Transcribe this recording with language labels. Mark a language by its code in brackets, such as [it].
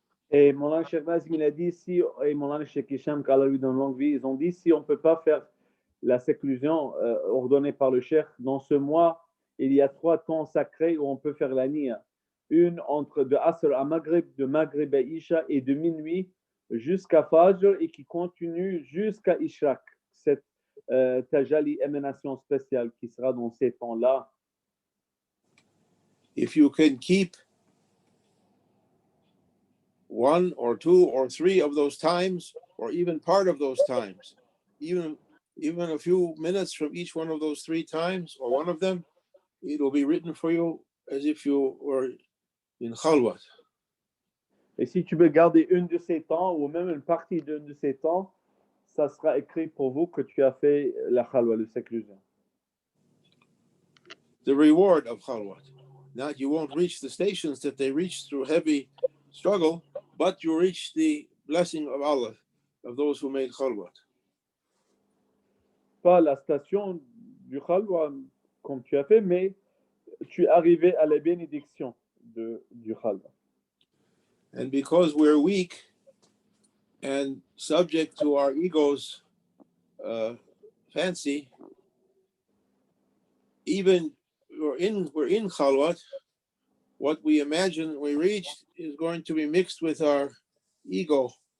[fr] Et Moulana Cheikh Nazim, il a dit, et Moulana Cheikh Hicham, qu'Allah lui donne longue vie, ils ont dit, si on ne peut pas faire la séclusion ordonnée par le Cheikh, dans ce mois, il y a 3 temps sacrés où on peut faire la niya. Une entre de Asr à Maghrib, de Maghrib à Isha, et de minuit jusqu'à Fajr, et qui continue jusqu'à Ishraq. Cette tajali, émanation spéciale qui sera dans ces temps-là. [en] If you can keep 1 or 2 or 3 of those times, or even part of those times, even a few minutes from each one of those 3 times, or one of them, it will be written for you as if you were in khalwat. [fr] Et si tu veux garder une de ces temps, ou même une partie d'une de ces temps, ça sera écrit pour vous que tu as fait la khalwa, le séclusion. [en] The reward of khalwat. Not you won't reach the stations that they reach through heavy struggle, but you reach the blessing of Allah, of those who made khalwat. [fr] Pas la station du khalwa comme tu as fait, mais tu es arrivé à la bénédiction du khalwa. [en] And because we're weak and subject to our ego's fancy, even we're in khalwat, what we imagine we reached is going to be mixed with our ego.